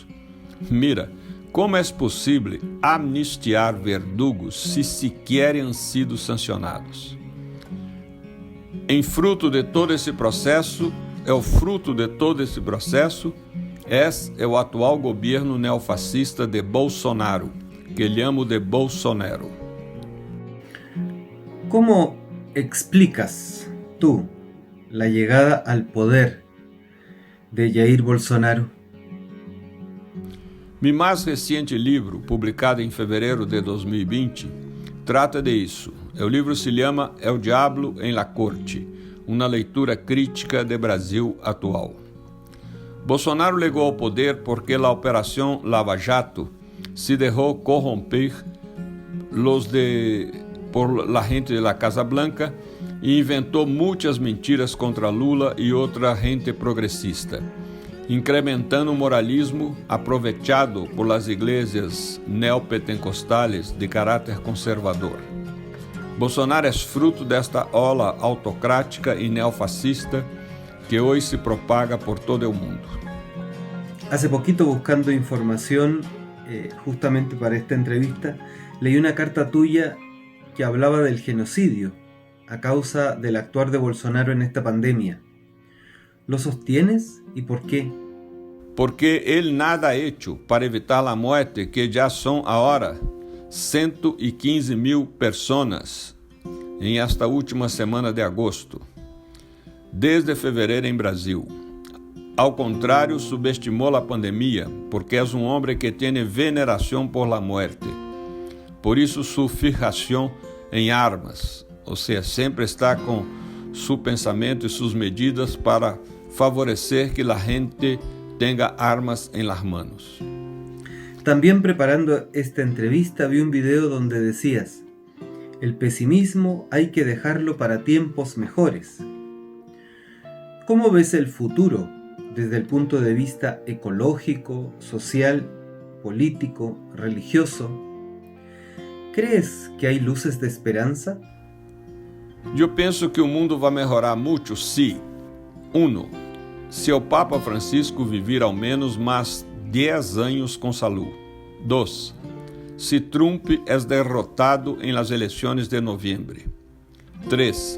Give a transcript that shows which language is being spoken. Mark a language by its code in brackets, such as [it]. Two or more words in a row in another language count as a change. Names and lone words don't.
[pt] Mira, como é possível amnistiar verdugos se sequer [es] han sido sancionados? [pt] Em fruto de todo esse processo, é o atual governo neofascista de Bolsonaro, [es] que llamo de Bolsonaro. ¿Cómo explicas tú la llegada al poder de Jair Bolsonaro? [pt] Mi mais recente livro, publicado em fevereiro de 2020, trata de isso. O livro se chama El Diablo en la Corte, uma leitura crítica do Brasil atual. Bolsonaro chegou ao poder porque a Operação Lava Jato se deixou corromper [es] por la gente de la Casa Blanca [pt] e inventou muitas mentiras contra Lula e outra gente progressista, incrementando o moralismo aproveitado por las igrejas neopentecostales de caráter conservador. Bolsonaro é fruto desta ola autocrática e neofascista que hoje se propaga por todo o mundo. [es] Hace poquito, buscando información justamente para esta entrevista, leí una carta tuya que hablaba del genocidio a causa del actuar de Bolsonaro en esta pandemia. ¿Lo sostienes y por qué? [pt] Porque ele [es] nada ha hecho [pt] para evitar a morte, que já são agora 115.000 pessoas em esta última semana de agosto, desde fevereiro em Brasil. Ao contrário, subestimou a pandemia, porque é homem que tem veneração [es] por la muerte. [pt] Por isso, sua fijação em armas, ou seja, sempre está com seu pensamento e suas medidas para favorecer que a gente [es] tenga armas en las manos. También preparando esta entrevista vi un video donde decías: el pesimismo hay que dejarlo para tiempos mejores. ¿Cómo ves el futuro desde el punto de vista ecológico, social, político, religioso? ¿Crees que hay luces de esperanza? [pt] Eu penso que o mundo vai melhorar muito se, 1. Se o Papa Francisco viver ao menos mais 10 anos com saúde. 2. Se Trump é derrotado em las eleições de novembro. 3.